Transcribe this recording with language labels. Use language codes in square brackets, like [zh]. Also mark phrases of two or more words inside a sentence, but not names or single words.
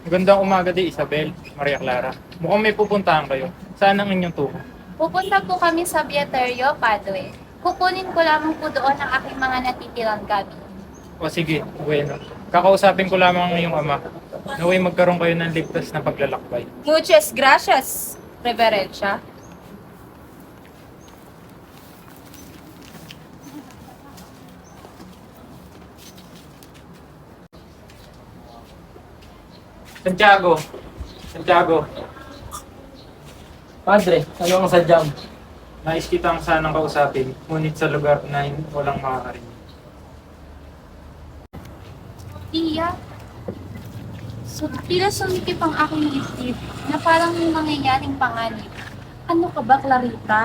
[tl] Magandang umaga di Isabel, Maria Clara. Mukhang may pupuntahan kayo. Saan ang inyong tuko? Pupunta po kami sa Bieterio, Padue. Kukunin ko lamang po doon ang aking mga natitirang gamit. O sige, bueno. Kakausapin ko lamang ang iyong ama. Naway magkaroon kayo ng ligtas na paglalakbay. [es] Muchas gracias, Reverencia. [tl] Santiago! Santiago! Padre, ano ang sadyang? Nais kitang sanang kausapin, ngunit sa lugar na walang makakarinig. Tia, tila sumikip ang aking isip na parang may mangyayaring panganib. Ano ka ba, Clarita?